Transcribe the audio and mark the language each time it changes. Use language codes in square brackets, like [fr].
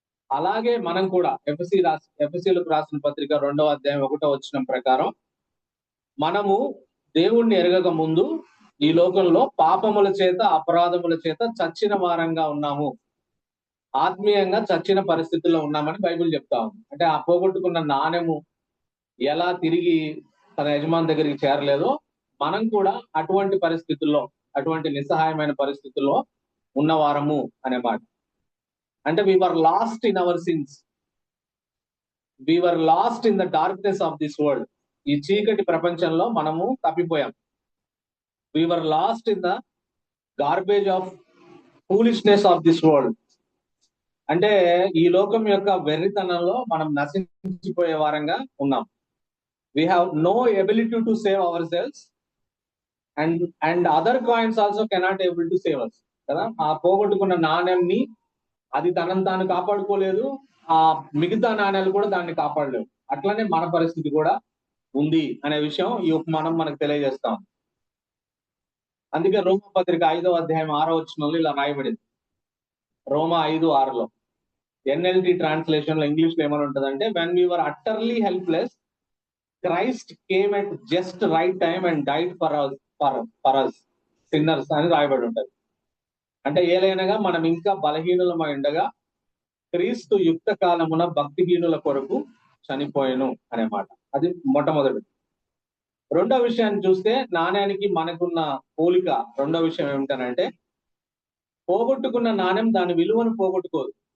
[te] అలాగే మనం కూడా ఎఫెసీలకు రాసిన పత్రిక 2వ అధ్యాయం 1వ వచనం ప్రకారం, మనము దేవుణ్ణి ఎరగక ముందు ఈ లోకంలో పాపముల చేత అపరాధముల చేత చచ్చిన వారంగా ఉన్నాము, ఆత్మీయంగా చచ్చిన పరిస్థితుల్లో ఉన్నామని బైబిల్ చెప్తా ఉంది. అంటే ఆ పోగొట్టుకున్న నాణ్యము ఎలా తిరిగి తన యజమాని దగ్గరికి చేరలేదో, మనం కూడా అటువంటి పరిస్థితుల్లో, అటువంటి నిస్సహాయమైన పరిస్థితుల్లో ఉన్నవారము అనే మాట. అంటే [en] we were lost in our sins, we were lost in the darkness of this world. [te] ఈ చీకటి ప్రపంచంలో మనము తప్పిపోయాం. [en] we were lost in the garbage of foolishness of this world. [te] అంటే ఈ లోకం యొక్క వెర్రితనంలో మనం నశించిపోయే వారంగా ఉన్నాం. [en] we have no ability to save ourselves and other coins also cannot able to save us [te] కదా. ఆ పోగొట్టుకున్న నాణ్యంని అది తనను తాను కాపాడుకోలేదు, ఆ మిగతా నాణ్యాలు కూడా దాన్ని కాపాడలేవు. అట్లనే మన పరిస్థితి కూడా ఉంది అనే విషయం ఈ ఉపమానం మనకు తెలియజేస్తాం. అందుకే రోమా పత్రిక 5వ అధ్యాయం 6వ వచనంలో ఇలా రాయబడింది. రోమా 5:6లో NLT ట్రాన్స్లేషన్ లో ఇంగ్లీష్ లో ఏమని ఉంటదంటే, [en] when we were utterly helpless, Christ came at just right time and died for us sinners [te] అని రాయబడి ఉంటది. అంటే ఏలైనగా మనం ఇంకా బలహీనులమై ఉండగా క్రీస్తు యుక్త కాలమున భక్తిహీనుల కొరకు చనిపోయెను అనే మాట. అది మొట్టమొదటి. రెండో విషయాన్ని చూస్తే, నాణ్యానికి మనకున్న పోలిక రెండో విషయం ఏమిటనంటే, పోగొట్టుకున్న నాణ్యం దాని విలువను పోగొట్టుకోదు.